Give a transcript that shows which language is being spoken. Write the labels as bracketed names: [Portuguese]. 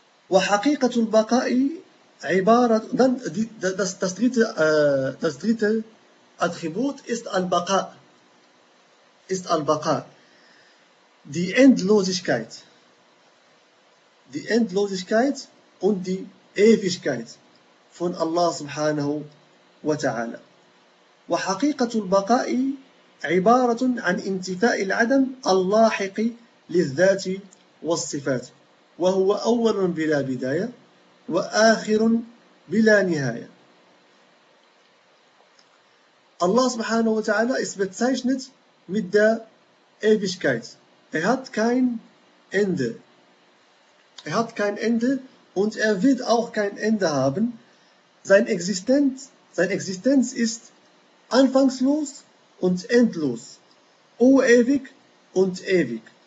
[Arabic] وحقيقة البقاء عبارة, [German] dann das dritte Attribut ist Al-Baqa. Ist Al-Baqa. Die Endlosigkeit. Die Endlosigkeit und die Ewigkeit von Allah subhanahu wa ta'ala. [Arabic] وحقيقة البقاء عبارة عن انتفاء العدم اللاحق للذات والصفات وهو أول بلا بداية وآخر بلا نهاية. [German] الله سبحانه وتعالى ist bezeichnet mit der Ewigkeit. Er hat kein Ende. Er hat kein Ende und er wird auch kein Ende haben. Sein Existenz ist anfangslos und endlos, o ewig und ewig.